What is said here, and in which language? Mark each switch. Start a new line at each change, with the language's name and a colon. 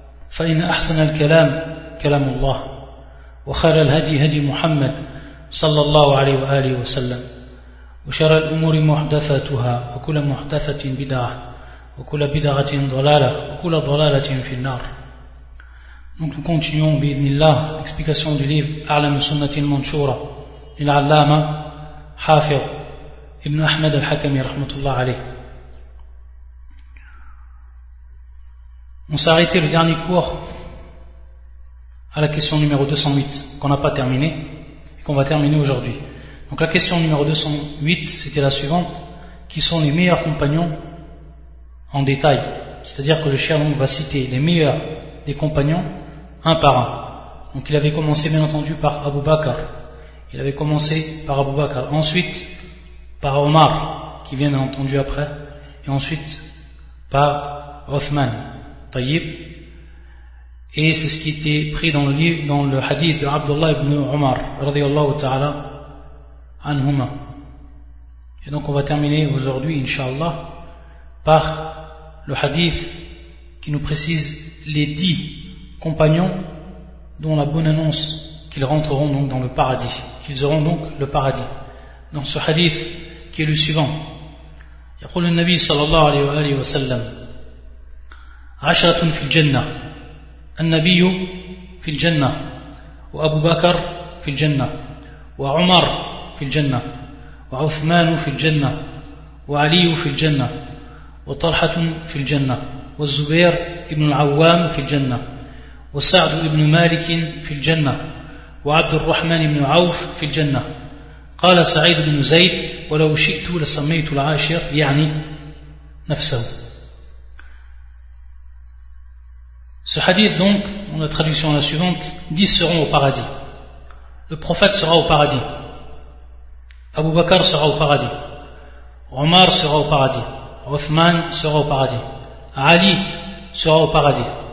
Arabic: فإن أحسن الكلام كلام الله وخير الهدي هدي محمد صلى الله عليه وآله وسلم وشر الأمور محدثاتها وكل محدثة بدعة وكل بدعة ضلالة وكل ضلالة في النار.
French: Donc nous continuons
Arabic: بإذن الله
French: l'explication du livre أعلم سنة المنشورة للعلامة حافظ ابن أحمد الحكمي رحمة الله عليه. On s'est arrêté le dernier cours à la question numéro 208 qu'on n'a pas terminée et qu'on va terminer aujourd'hui. Donc la question numéro 208, c'était la suivante. Qui sont les meilleurs compagnons en détail? C'est-à-dire que le cheikh donc va citer les meilleurs des compagnons un par un. Donc il avait commencé bien entendu par Abu Bakr. Il avait commencé par Abu Bakr. Ensuite par Omar, qui vient bien entendu après. Et ensuite par Othman, Tayyib. Et c'est ce qui était pris dans le livre, dans le hadith de Abdullah ibn Omar, radiallahu ta'ala. Et donc on va terminer aujourd'hui, inshallah, par le hadith qui nous précise les 10 compagnons dont la bonne annonce qu'ils rentreront donc dans le paradis, qu'ils auront donc le paradis. Dans ce hadith qui est le suivant,
Arabic: يقول النبي صلى الله عليه وآله وسلم عشرة في الجنة النبي في الجنة وأبو بكر في الجنة وعمر في الجنة وعثمان في الجنة وعلي في الجنة وطلحة في الجنة والزبير ابن العوام في الجنة وسعد ابن مالك في الجنة وعبد الرحمن بن عوف في الجنة. قال سعيد بن زيد ولو شئت لسميت العاشر يعني نفسه.
French: Ce hadith donc, dans la traduction la suivante, 10 seront au paradis. Le prophète sera au paradis. Abu Bakr sera au paradis. Omar sera au paradis. Othman sera au paradis. Ali sera au paradis.